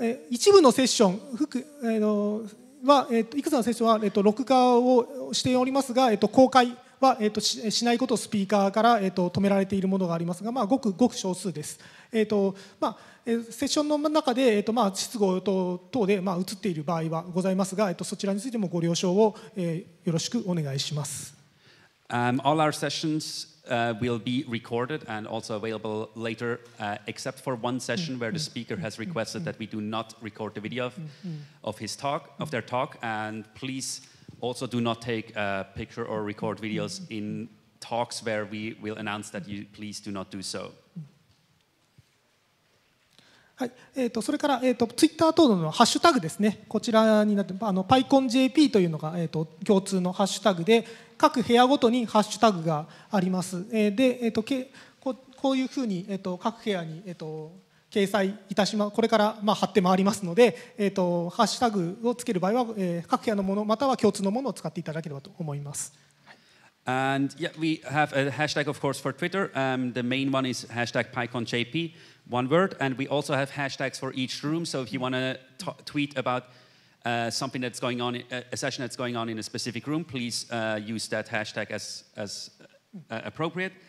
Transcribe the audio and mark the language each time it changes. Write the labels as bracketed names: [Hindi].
[Japanese] 一部のセッションいくつのセッションは録画をしておりますが、公開はしないことをスピーカーから止められているものがありますが、ごく少数です。セッションの中で失語等で映っている場合はございますが、そちらについてもご了承をよろしくお願いします。 [English] All our sessions will be recorded and also available later, except for one session where the speaker has requested that we do not record the video of their talk. And please also do not take a picture or record videos in talks where we will announce that you please do not do so. [Japanese] はい、それから、ツイッター等のハッシュタグですね、こちらになってPyConJP というのが、共通のハッシュタグで、各部屋ごとにハッシュタグがあります。で、こういうふうに、各部屋に、掲載いたします。これから、貼って回りますので、ハッシュタグをつける場合は、各部屋のものまたは共通のものを使っていただければと思います。 [English] And yeah, we have a hashtag, of course, for Twitter. The main one is hashtag PyConJP, one word. And we also have hashtags for each room. So if you want to tweet about something that's going on, a session that's going on in a specific room, please use that hashtag as appropriate.